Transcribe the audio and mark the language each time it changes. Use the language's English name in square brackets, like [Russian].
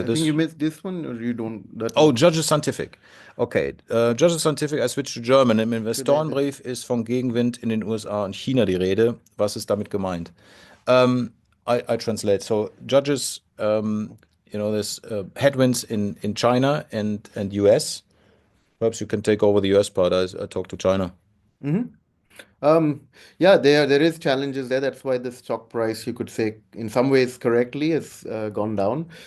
[English] I think you missed this one, or you don't. That Oh, one. Judges Scientific. Okay, Judges Scientific, I switch to German. [German] Im Investorenbrief ist von Gegenwind in den USA und China die Rede. Was ist damit gemeint? [English] I translate. So, Judges, there's headwinds in China and US. Perhaps you can take over the US part. I talk to China. Mhm. Yeah, there is challenges there. That's why the stock price, you could say, in some ways correctly, has gone down.